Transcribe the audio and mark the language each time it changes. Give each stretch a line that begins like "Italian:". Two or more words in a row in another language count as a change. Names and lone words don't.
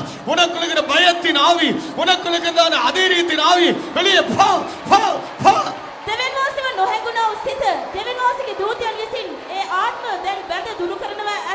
Tamil: உனக்குள்ள இருக்கிற பயத்தின் ஆவி, உனக்குள்ள இருக்கிற அதீரியத்தின் ஆவி வெளியே போ போ போ.
Sinhala: දෙවියන් වහන්සේව නොහැඟුණා වූ සිත දෙවියන් වහන්සේගේ දූතයන් විසින් ඒ ආත්ම දැන් බැඳ දුරු කරනවා ඇත.